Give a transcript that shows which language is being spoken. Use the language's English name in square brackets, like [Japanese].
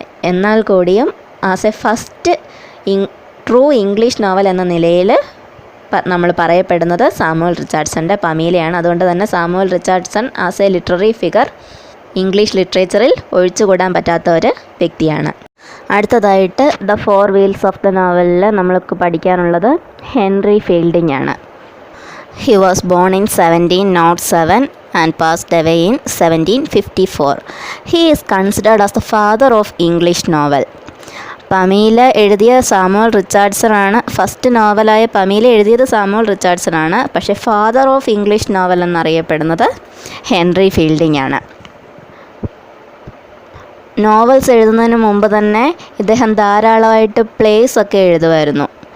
[Malayalam] എന്നാൽ കൂടിയും [English] as a first true English novel [Malayalam] എന്ന നിലയിൽ നമ്മൾ പറയപ്പെടുന്നത് സാമുവൽ റിച്ചാർഡ്സൻ്റെ പമീലയാണ്. അതുകൊണ്ട് തന്നെ Samuel Richardson [English] as a literary figure [Malayalam] English ലിറ്ററേച്ചറിൽ ഒഴിച്ചുകൂടാൻ പറ്റാത്ത ഒരു വ്യക്തിയാണ്. അടുത്തതായിട്ട് [English] the 4 wheels of the [Malayalam] നോവലിൽ നമ്മൾക്ക് പഠിക്കാനുള്ളത് ഹെൻറി ഫീൽഡിംഗ് ആണ്. [English] He was born in 1707 and passed away in 1754. He is considered as the father of English novel. [Malayalam] പമീല എഴുതിയ സാമുവൽ റിച്ചാർഡ്സൺ ആണ്. ഫസ്റ്റ് നോവലായ പമീല എഴുതിയത് സാമുവൽ റിച്ചാർഡ്സൺ ആണ്. പക്ഷേ [English] father of English novel [Malayalam] എന്നറിയപ്പെടുന്നത് ഹെൻറി ഫീൽഡിംഗ് ആണ്. നോവൽസ് എഴുതുന്നതിന് മുമ്പ് തന്നെ ഇദ്ദേഹം ധാരാളമായിട്ട് പ്ലേസ് ഒക്കെ എഴുതുമായിരുന്നു.